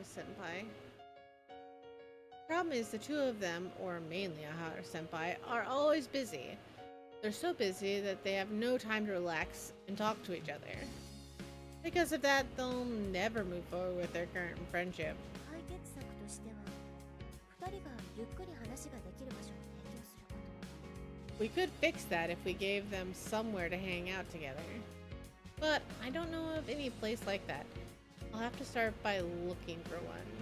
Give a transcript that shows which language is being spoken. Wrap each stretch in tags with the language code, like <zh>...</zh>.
<ja>コ先輩</ja> <en>Ahara Senpai. Problem is the two of them, or mainly Ahara Senpai, are always busy. They're so busy that they have no time to relax and talk to each other. Because of that, they'll never move forward with their current friendship.</en> <ja>解決策としては2人がゆっくり話ができる場所を提供すること</ja> <en>We could fix that if we gave them somewhere to hang out together. But I don't know of any place like that. I'll have to start by looking for one.</en>